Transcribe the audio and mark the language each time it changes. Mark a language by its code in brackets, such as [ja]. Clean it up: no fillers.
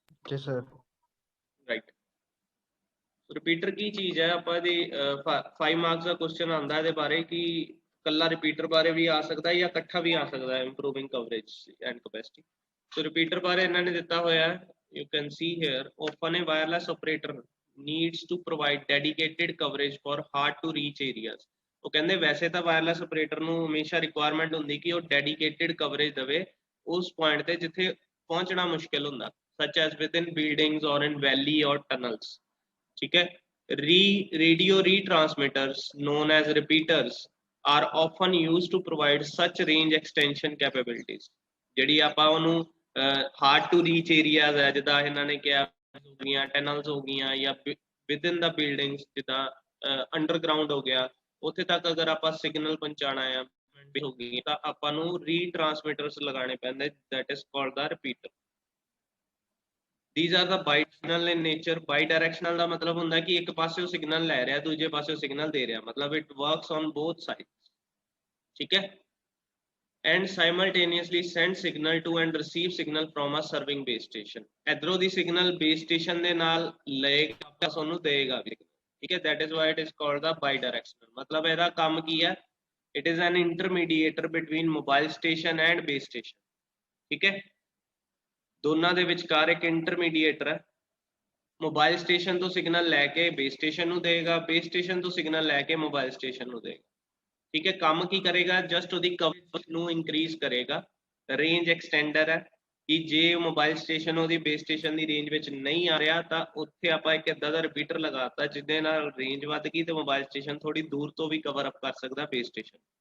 [hi] जी sir [en] Right. [hi] Repeater की चीज है, [pa] ਆਪਾਂ ਦੀ 5 ਮਾਰਕਸ ਦਾ ਕੁਐਸਚਨ ਆਂਦਾ ਇਹਦੇ ਬਾਰੇ ਕਿ ਕੱਲਾ ਰਿਪੀਟਰ ਬਾਰੇ ਵੀ ਆ ਸਕਦਾ ਹੈ ਜਾਂ ਇਕੱਠਾ ਵੀ ਆ ਸਕਦਾ ਹੈ [en] Improving coverage and capacity. [pa] So repeater ਬਾਰੇ ਇਹਨਾਂ ਨੇ ਦਿੱਤਾ ਹੋਇਆ ਹੈ, [en] You can see here, often a wireless operator needs to provide dedicated coverage for hard to reach areas। [pa] ਉਹ ਕਹਿੰਦੇ ਵੈਸੇ ਤਾਂ ਵਾਇਰਲੈਸ ਆਪਰੇਟਰ ਨੂੰ ਹਮੇਸ਼ਾ ਰਿਕੁਆਇਰਮੈਂਟ ਹੁੰਦੀ ਕਿ ਉਹ ਡੈਡੀਕੇਟਿਡ ਕਵਰੇਜ ਦੇਵੇ ਉਸ ਪੁਆਇੰਟ ਤੇ ਜਿੱਥੇ ਪਹੁੰਚਣਾ ਮੁਸ਼ਕਿਲ ਹੁੰਦਾ, [en] such as within buildings or in valley or tunnels। [pa] ਠੀਕ ਹੈ, [en] radio retransmitters known as repeaters are often used to provide such range extension capabilities। [pa] ਜਿਹੜੀ ਆਪਾਂ ਉਹਨੂੰ [en] hard to reach areas [pa] ਹੈ, ਜਿੱਦਾਂ ਇਹਨਾਂ ਨੇ ਕਿਹਾ ਹੋ ਗਈਆਂ, tunnels ਹੋ ਗਈਆਂ, ਜਾਂ [en] within the buildings [pa] ਜਿੱਦਾਂ ਅੰਡਰਗਰਾਊਂਡ ਹੋ ਗਿਆ, ਉੱਥੇ ਤੱਕ ਅਗਰ ਆਪਾਂ ਸਿਗਨਲ ਪਹੁੰਚਾਣਾ ਆ ਹੋ ਗਈ ਤਾਂ ਆਪਾਂ ਨੂੰ ਰੀਟ੍ਰਾਂਸਮਿਟਰਸ ਲਗਾਉਣੇ ਪੈਂਦੇ, [en] that is called the repeater। these are the bidirectional in nature। [pa] bidirectional ਦਾ ਮਤਲਬ ਹੁੰਦਾ ਕਿ ਇੱਕ ਪਾਸਿਓਂ ਸਿਗਨਲ ਲੈ ਰਿਹਾ ਦੂਜੇ ਪਾਸਿਓਂ ਸਿਗਨਲ ਦੇ ਰਿਹਾ, ਮਤਲਬ [en] it works on both sides। [pa] ਠੀਕ ਹੈ, [en] and simultaneously send signal to and receive signal from a serving base station। [pa] ਇਧਰੋਂ ਦੀ ਸਿਗਨਲ ਬੇਸ ਸਟੇਸ਼ਨ ਦੇ ਨਾਲ ਲਏਗਾ, ਤੁਹਾਨੂੰ ਦੇਗਾ ਵੀ। [hi] ठीक है, [en] that is why it is called the bidirectional। मतलब [pa] ਇਹਦਾ ਕੰਮ ਕੀ ਹੈ, [en] it is an intermediator between mobile station and base station। ठीक है, [pa] ਦੋਨਾਂ ਦੇ ਵਿਚਕਾਰ ਇੱਕ ਇੰਟਰਮੀਡੀਏਟਰ ਹੈ। ਮੋਬਾਈਲ ਸਟੇਸ਼ਨ ਤੋਂ ਸਿਗਨਲ ਲੈ ਕੇ ਬੇਸ ਸਟੇਸ਼ਨ ਨੂੰ ਦੇਗਾ, ਬੇਸ ਸਟੇਸ਼ਨ ਤੋਂ ਸਿਗਨਲ ਲੈ ਕੇ ਮੋਬਾਈਲ ਸਟੇਸ਼ਨ ਨੂੰ ਦੇਗਾ। ਠੀਕ ਹੈ, ਕੰਮ ਕੀ ਕਰੇਗਾ, ਜਸਟ ਉਹਦੀ ਕਵਰੇਜ ਨੂੰ ਇਨਕਰੀਜ਼ ਕਰੇਗਾ। ਰੇਂਜ ਐਕਸਟੈਂਡਰ ਹੈ ਕਿ ਜੇ ਮੋਬਾਈਲ ਸਟੇਸ਼ਨ ਉਹਦੀ ਬੇਸ ਸਟੇਸ਼ਨ ਦੀ ਰੇਂਜ ਵਿੱਚ ਨਹੀਂ ਆ ਰਿਹਾ ਤਾਂ ਉੱਥੇ ਆਪਾਂ ਇੱਕ ਇਦਾਂ ਦਾ ਰਿਪੀਟਰ ਲਗਾਤਾ ਜਿਹਦੇ ਨਾਲ ਰੇਂਜ ਵੱਧ ਗਈ ਤੇ ਮੋਬਾਈਲ ਸਟੇਸ਼ਨ ਥੋੜੀ ਦੂਰ ਤੋਂ ਵੀ ਕਵਰ ਅਪ ਕਰ ਸਕਦਾ ਬੇਸ ਸਟੇਸ਼ਨ।